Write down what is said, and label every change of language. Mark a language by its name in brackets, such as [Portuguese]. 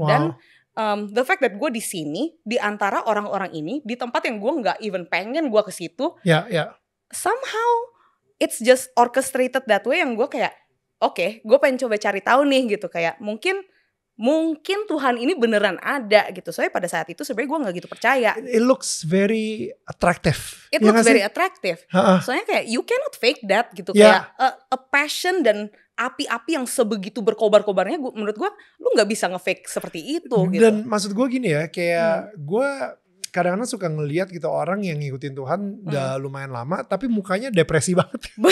[Indonesian] Dan [English] the fact that [Indonesian] gue di sini di antara orang-orang ini di tempat yang gue nggak even pengen gue ke situ, [English] somehow it's just orchestrated that way, [Indonesian] yang gue kayak okay, gue pengen coba cari tahu nih gitu, kayak mungkin Tuhan ini beneran ada gitu. Soalnya pada saat itu sebenarnya gue nggak gitu percaya. [English] It looks very attractive. Very attractive. [Indonesian] Soalnya kayak [English] you cannot fake that gitu. [Indonesian] Kayak a passion dan api-api yang sebegitu berkobar-kobarnya, menurut gue lu gak bisa nge-fake seperti itu gitu. Dan maksud gue gini ya, kayak gue kadang-kadang suka ngelihat gitu orang yang ngikutin Tuhan udah lumayan lama, tapi mukanya depresi banget.